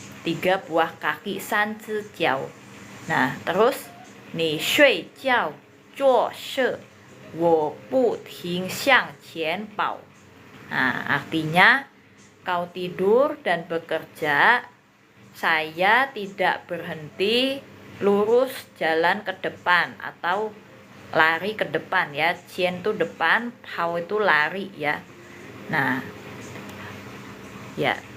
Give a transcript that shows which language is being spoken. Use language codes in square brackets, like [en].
[id] 3 buah kaki, [zh] 三只脚. [id] Nah, terus [zh] 你睡觉做事我不停向前跑. [id] Nah, artinya kau tidur dan bekerja, saya tidak berhenti lurus jalan ke depan atau lari ke depan ya. Qian itu depan, hao itu lari ya. Nah, ya.